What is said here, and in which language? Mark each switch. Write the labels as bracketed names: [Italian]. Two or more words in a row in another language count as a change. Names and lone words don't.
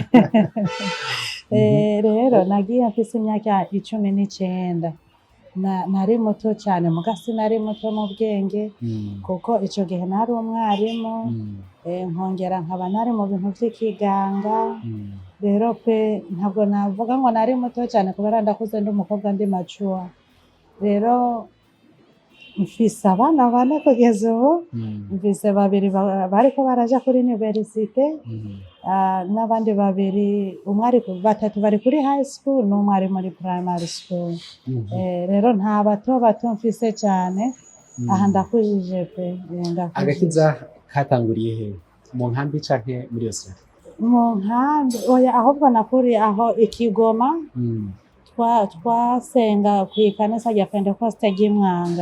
[Rundi] Rero nagiye mfise imyaka 19 nari muto cyane muga sinari muto mu bwenge kuko ico gihe nari umwarimu nkongera nkaba nari mu bintu vy'ikiganga. Rero pe ntabwo navuga ngo nari muto cyane kubera ndakuze ndi umukobwa ndi mature. Rero mfise abana bane kugeza ubu, mfise babiri bariko baraja kuri universite, n'abandi babiri batatu bari kuri [English] high school [Rundi] n'umwe ari muri [English] primary school. [Rundi] Rero nta bato mfise cyane. Aha ndakujije pe. Agakiza katanguriye he? Mu nkambi canke muri Australia? Mu nkambi oya, ahubwo nakuriye aho Ikigoma. Twasenga kw'ikanisa rya Pentecoste ry'Imwanga.